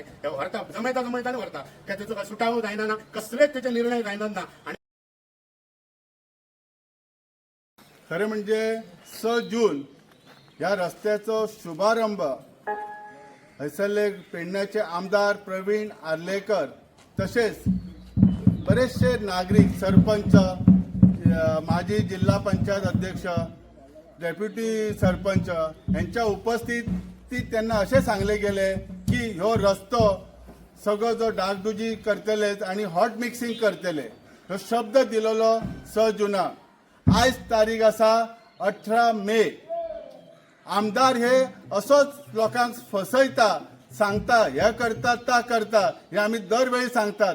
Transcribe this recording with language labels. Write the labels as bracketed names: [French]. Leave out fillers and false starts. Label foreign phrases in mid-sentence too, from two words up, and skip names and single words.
[Konkani] व्हरता जमयता आणि व्हरता. तेचो काय सुटावो जायना ना, कसलेच तेचे निर्णय जायनात ना. खरे म्हणजे 6 जून या रस्त्याचो शुभारंभ हैसरले पेडण्याचे आमदार प्रवीण आर्लेकर तसेच बरेचसे नागरिक, सरपंच, माजी जिल्हा पंचायत अध्यक्ष, डेप्युटी सरपंच यांच्या उपस्थितीत त्यांना असे सांगले गेले की ह्यो रस्तो सगळो जो डागडुजी करतले आणि [English] hot mixing [Konkani] करतले ह्यो शब्द दिलेलो 6 जुनाक. आज तारीख आसा 18 मे. आमदार हे असोच लोकांक फसयता, सांगता हे करतात ता करता, हे आम्ही दरवेळी सांगतात.